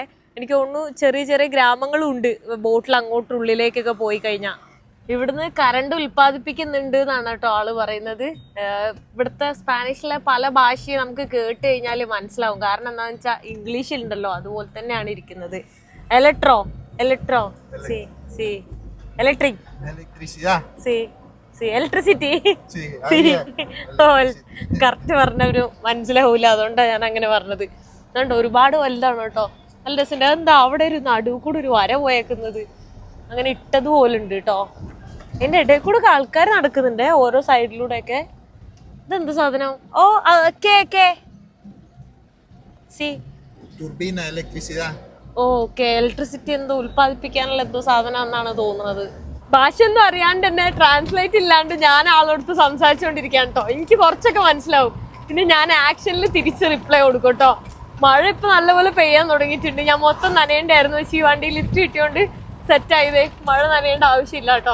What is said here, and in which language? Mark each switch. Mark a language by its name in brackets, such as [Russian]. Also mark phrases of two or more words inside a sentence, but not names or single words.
[Malayalam] എനിക്ക് തോന്നുന്നു ചെറിയ ചെറിയ ഗ്രാമങ്ങളും ഉണ്ട് ബോട്ടിൽ അങ്ങോട്ടുള്ളിലേക്കൊക്കെ പോയി കഴിഞ്ഞാൽ. ഇവിടുന്ന് കറണ്ട് ഉൽപ്പാദിപ്പിക്കുന്നുണ്ട് എന്നാണ് കേട്ടോ ആള് പറയുന്നത്. ഇവിടുത്തെ സ്പാനിഷിലെ പല ഭാഷയും നമുക്ക് കേട്ട് കഴിഞ്ഞാൽ മനസ്സിലാവും. കാരണം എന്താണെന്ന് വെച്ചാൽ ഇംഗ്ലീഷിലുണ്ടല്ലോ, അതുപോലെ തന്നെയാണ് ഇരിക്കുന്നത്. [Spanish] എലക്ട്രോ sí, sí, electric, electricidad, sí, sí, electricity, sí, [Malayalam] കറക്റ്റ് പറഞ്ഞവര് മനസ്സിലാവൂല, അതുകൊണ്ടാണ് ഞാൻ അങ്ങനെ പറഞ്ഞത്. അതുകൊണ്ട് ഒരുപാട് വലുതാണ് കേട്ടോ, നല്ല രസമുണ്ട്. അതെന്താ അവിടെ ഒരു നടുവ് കൂടെ ഒരു വര പോയേക്കുന്നത്, അങ്ങനെ ഇട്ടതുപോലുണ്ട് കേട്ടോ. എൻ്റെ ഇടയിൽ കൂടെ ആൾക്കാർ നടക്കുന്നുണ്ട് ഓരോ സൈഡിലൂടെയൊക്കെ. ഇതെന്ത് സാധനം? ഓ സി [Spanish] turbina, electricidad. [Malayalam] ഓക്കെ, ഇലക്ട്രിസിറ്റി എന്തോ ഉൽപ്പാദിപ്പിക്കാനുള്ള എന്തോ സാധനം എന്നാണ് തോന്നുന്നത്. ഭാഷയൊന്നും അറിയാണ്ട് തന്നെ ട്രാൻസ്ലേറ്റ് ഇല്ലാണ്ട് ഞാൻ ആളോടത്ത് സംസാരിച്ചുകൊണ്ടിരിക്കുകയാണ് കേട്ടോ. എനിക്ക് കുറച്ചൊക്കെ മനസ്സിലാവും, പിന്നെ ഞാൻ ആക്ഷനിൽ തിരിച്ച് റിപ്ലൈ കൊടുക്കും കേട്ടോ. മഴ ഇപ്പം നല്ലപോലെ പെയ്യാൻ തുടങ്ങിയിട്ടുണ്ട്. ഞാൻ മൊത്തം നനയേണ്ടായിരുന്നു, പക്ഷേ ഈ വണ്ടി ലിഫ്റ്റ് കിട്ടിയോണ്ട് സെറ്റായതേ, മഴ നനയേണ്ട ആവശ്യമില്ല കേട്ടോ.